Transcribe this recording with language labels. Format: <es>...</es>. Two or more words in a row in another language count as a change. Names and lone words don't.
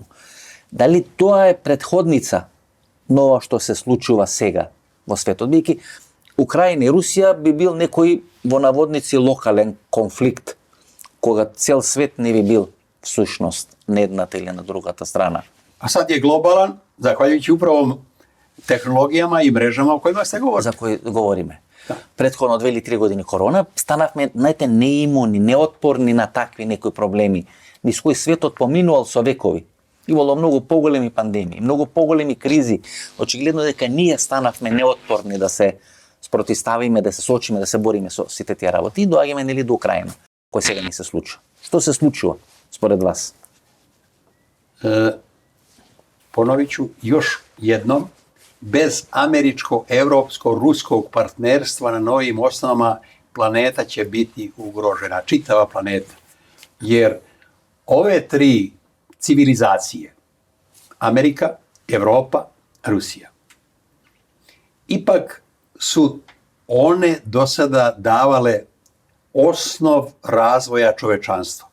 <mk>Дали тоа е претходница на ова што се случува сега во светот? Бидејќи Украина и Русија би бил некој во наводници локален конфликт, кога цел свет не би бил всушност на едната или на другата страна.</mk> <sr>A sad je globalan, zahvaljujući upravo tehnologijama i mrežama o kojima ste govorili.</sr> <mk>За кои говориме. Да. Претходно 2 или 3 години корона, станавме, знаете, неимуни, неотпорни на такви некои проблеми, низ кои светот поминувал со векови. Имало многу поголеми пандемии, многу поголеми кризи. Очигледно дека ние станавме неотпорни да се спротиставиме, да се соочиме, да се бориме со сите тие работи и доаѓаме нели до Украина, кој сега ни се случува. Што се случува според вас?</mk> <sr>Ponovit ću još jednom, bez američko-evropsko-ruskog partnerstva na novim osnovama planeta će biti ugrožena, čitava planeta. Jer ove tri civilizacije, Amerika, Evropa, Rusija, ipak su one do sada davale osnov razvoja čovečanstva.</sr>